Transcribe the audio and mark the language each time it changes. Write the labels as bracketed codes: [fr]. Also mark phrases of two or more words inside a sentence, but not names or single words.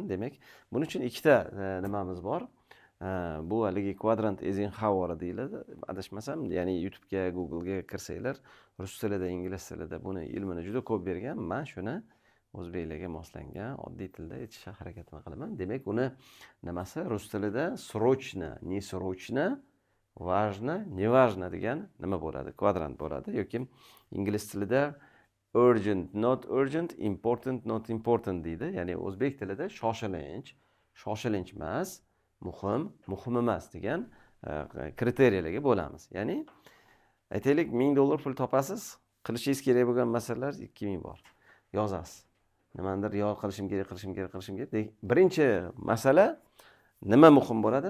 [uz] Demak, buning uchun ikkita nimamiz bor. Bu haligi Quadrant Eisenhower deyiladi. Adashmasam, ya'ni YouTube'ga, Google'ga kirsanglar, rus tilida, ingliz tilida buni ilmini juda ko'p bergan. Men shuni o'zbeklarga moslangan oddiy tilda aytishga harakatini qilaman. Demak, uni nimasi rus tilida [ru] срочно, не срочно, важно, не важно [uz] degan nima bo'ladi? Kvadrant bo'ladi yoki ingliz tilida [en] urgent, not urgent, important, not important [uz] deydi. Ya'ni o'zbek tilida shoshilinch, shoshilinch emas, muhim, muhim emas degan kriteriyalarga bo'lamiz. Ya'ni aytaylik $1000 pul topasiz, qilishingiz kerak bo'lgan masalalar 2000 bor. Yozasiz. Nimadir yo qilishim kerak. Birinchi masala nima muhim bo'ladi?